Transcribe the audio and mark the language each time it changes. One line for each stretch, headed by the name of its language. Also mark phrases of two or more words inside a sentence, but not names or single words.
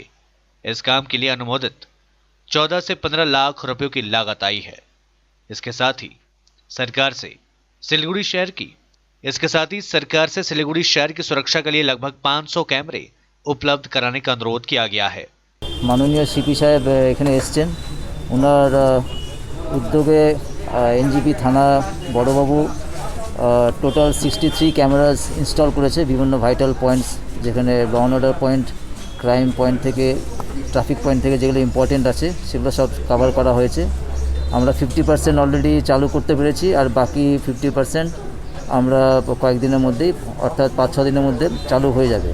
Hindi: इस काम के लिए अनुमोदित 14 से 15 लाख रुपयों की लागत आई है। इसके साथ ही सरकार से सिलीगुड़ी शहर की सुरक्षा के लिए लगभग 500 कैमरे उपलब्ध कराने का अनुरोध किया गया है।
Bangla: মাননীয় সিপি সাহেব এখানে এসেছেন, উনার উদ্যোগে এনজিপি থানা বড়বাবু
English: total 63 cameras install
Bangla: করেছে বিভিন্ন
English: vital points,
Bangla: যেখানে
English: law and order point, crime point
Bangla: থেকে,
English: traffic point
Bangla: থেকে যেগুলো ইম্পর্টেন্ট আছে সেগুলো সব কভার করা হয়েছে। আমরা 50% অলরেডি চালু করতে পেরেছি, আর বাকি 50% আমরা কয়েকদিনের মধ্যেই, অর্থাৎ 5-6 দিনের মধ্যে চালু হয়ে যাবে।